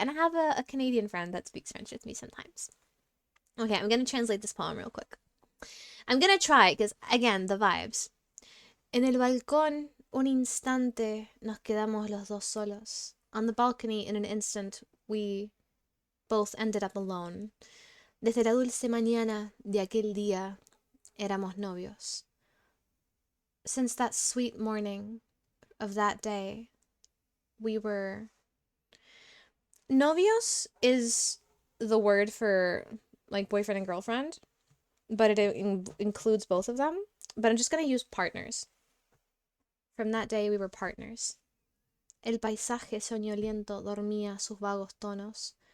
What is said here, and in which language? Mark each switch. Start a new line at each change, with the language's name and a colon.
English: And I have a Canadian friend that speaks French with me sometimes. Okay, I'm gonna translate this poem real quick. I'm gonna try, because, again, the vibes.
Spanish: En el balcón, un instante, nos quedamos los dos solos.
English: On the balcony, in an instant, we both ended up alone.
Spanish: Desde la dulce mañana de aquel día, éramos novios.
English: Since that sweet morning of that day, we were... Novios is the word for, like, boyfriend and girlfriend, but it includes both of them. But I'm just going to use partners From that day we were partners.
Spanish: El paisaje soñoliento dormía sus vagos tonos.